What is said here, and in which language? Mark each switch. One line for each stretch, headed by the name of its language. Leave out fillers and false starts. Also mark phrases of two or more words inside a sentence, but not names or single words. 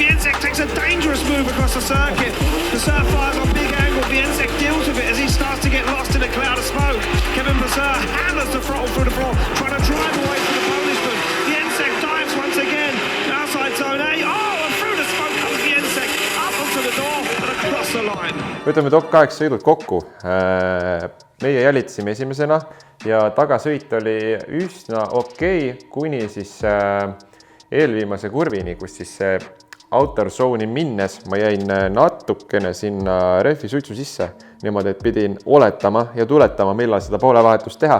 English: Viensek takes a dangerous move across the circuit. Passer fires on big angle. Viensek deals with it as he starts to get lost in a cloud of smoke. Kevin Passer hammers the throttle through the floor, trying to drive away from the Polishman. Viensek dives once again outside zone 8. Oh, and through the smoke comes Viensek up onto the door and across the line.
Estonian: Võtame top 8 sõidud kokku. Meie jälitasime esimesena ja tagasõit oli üsna okei, kuni siis eelviimase kurvini, kus siis
English: outer zone'i
Estonian: minnes ma jäin natukene sinna rehvi suitsu sisse, niimoodi, et pidin oletama ja tuletama, millal seda poolevahetust teha.